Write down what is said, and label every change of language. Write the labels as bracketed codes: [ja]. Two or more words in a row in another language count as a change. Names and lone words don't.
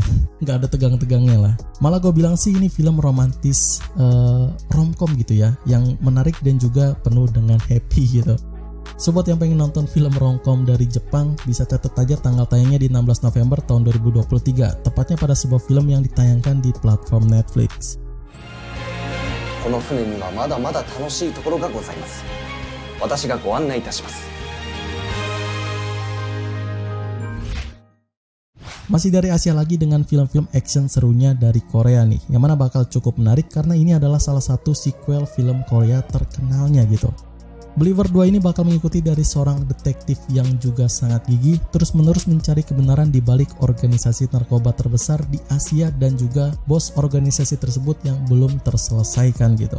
[id] Nggak ada tegang-tegangnya lah. Malah gue bilang sih ini film romantis romcom gitu ya, yang menarik dan juga penuh dengan happy gitu. So buat yang pengen nonton film romcom dari Jepang, bisa catat aja tanggal tayangnya di 16 November tahun 2023, tepatnya pada sebuah film yang ditayangkan di platform Netflix. [ja] この船にはまだまだ楽しいところがございます。私がご案内いたします。 [id] Masih dari Asia lagi dengan film-film action serunya dari Korea nih, yang mana bakal cukup menarik karena ini adalah salah satu sequel film Korea terkenalnya gitu. Believer 2 ini bakal mengikuti dari seorang detektif yang juga sangat gigih terus-menerus mencari kebenaran di balik organisasi narkoba terbesar di Asia dan juga bos organisasi tersebut yang belum terselesaikan gitu.